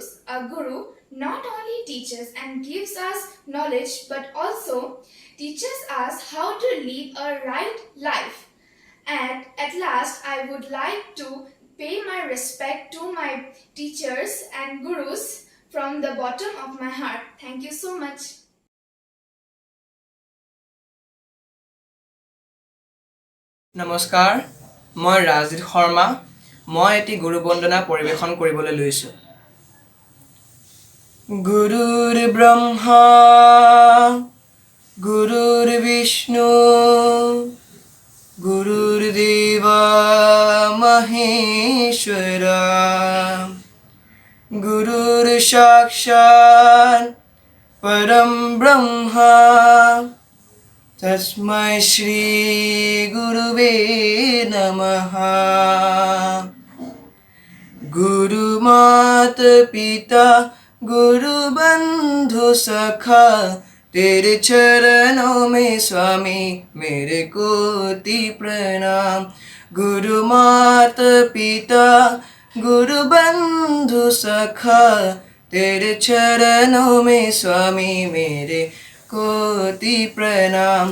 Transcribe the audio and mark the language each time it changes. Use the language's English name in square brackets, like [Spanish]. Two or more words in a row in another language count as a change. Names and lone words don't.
[English] A guru not only teaches and gives us knowledge but also teaches us how to lead a right life. And at last, I would like to pay my respect to my teachers and gurus from the bottom of my heart. Thank you so much. [Assamese] নমস্কাৰ, মই ৰাজদীপ শৰ্মা। মই এটি গুৰু বন্দনা পৰিৱেশন কৰিবলৈ লৈছোঁ। [Sanskrit] गुरुर ब्रह्मा गुरुर विष्णु गुरुर देवा महेश्वरा गुरुर साक्षात् परम ब्रह्मा तस्मै श्री गुरुवे नमः। [Hindi] गुरु मात पिता गुरु बंधु सखा तेरे चरणों में स्वामी मेरे कोटि प्रणाम। गुरु मात पिता गुरु बंधु सखा तेरे चरणों में स्वामी मेरे कोटि प्रणाम।